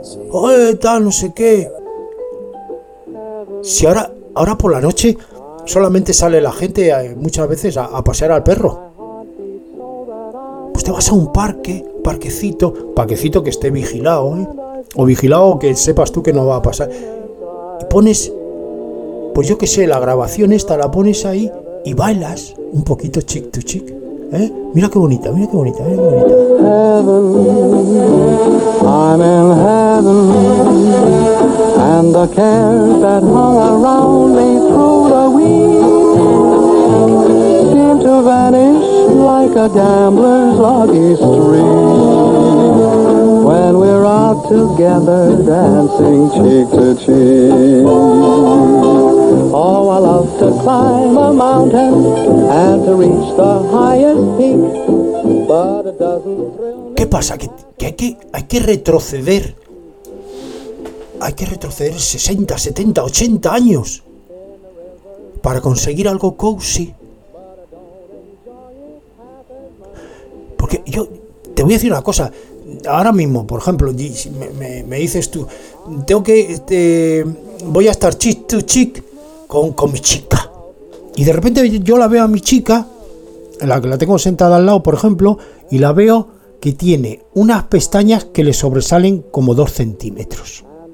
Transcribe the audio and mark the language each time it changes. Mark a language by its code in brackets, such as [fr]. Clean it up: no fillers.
[es] Oye, tal, no sé qué. Si ahora por la noche solamente sale la gente muchas veces a pasear al perro, pues te vas a un parque, parquecito que esté vigilado, ¿eh? O vigilado que sepas tú que no va a pasar. Y pones, pues yo qué sé, la grabación esta, la pones ahí y bailas un poquito chick to chick. ¿Eh? Mira qué bonita, mira qué bonita, mira qué bonita. [en] Heaven, I'm in heaven, and the cares that hung around me through the week seem to vanish like a gambler's lucky streak when we're out together dancing cheek to cheek. Oh, I love to climb a mountain and to reach the highest peak, but it doesn't thrill me. [es] ¿Qué pasa? Que hay que retroceder. Hay que retroceder 60, 70, 80 años para conseguir algo cozy. Porque yo te voy a decir una cosa. Ahora mismo, por ejemplo, me dices tú, tengo que voy a estar chick to chick con mi chica, y de repente yo la veo a mi chica, la que la tengo sentada al lado, por ejemplo, y la veo que tiene unas pestañas que le sobresalen como 2 centímetros,